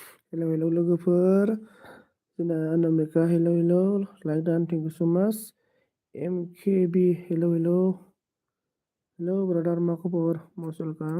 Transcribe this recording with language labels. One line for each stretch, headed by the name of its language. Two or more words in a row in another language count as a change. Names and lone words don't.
English: Hello, hello, logoफोर. जोंना अनामिका, hello, hello. Like done, thank you so much. MKB, hello, hello. Hello, brother,
Bodo: मा खबर?
English: Most welcome.